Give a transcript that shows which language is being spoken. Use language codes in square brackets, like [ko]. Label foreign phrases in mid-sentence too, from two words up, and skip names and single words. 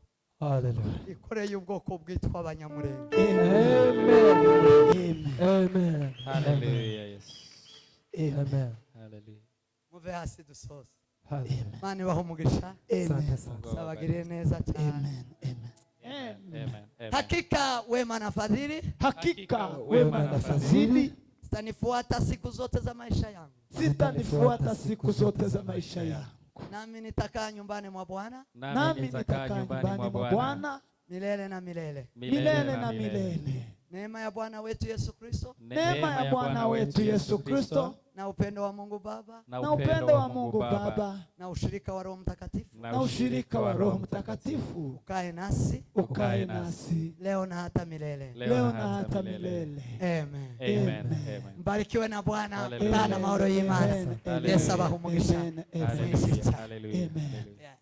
[rw] haleluya ikoreye ubwoko bwitwa abanyamurenge amen [en] Hallelujah, yes. [rw] amen Hallelujah. muve hasi dusoze haleluya Imana ibahe umugisha sabagiriye neza cyane Amen. Amen. [sw] hakika wema na fadhili Hakika wema na fadhili zitanifuata siku zote za maisha yangu, zitanifuata siku zote za maisha yangu, nami nitakaa nyumbani mwa Bwana nami nitakaa nyumbani mwa Bwana milele na milele. milele na milele. Neema ya Bwana wetu Yesu Kristo Neema ya Bwana wetu Yesu Kristo na upendo wa Mungu Baba na upendo wa Mungu Baba na ushirika wa Roho Mtakatifu na ushirika wa Roho Mtakatifu ukae nasi ukae nasi leo na hata milele. leo na hata milele. Amen. Amen. Mbarikiwe na Bwana. Hallelujah. [rw] Bana mahoro y'Imana. Amen. Yesu abahe umugisha. Amen. Hallelujah. Hallelujah. Amen. Hallelujah. [en] Yeah.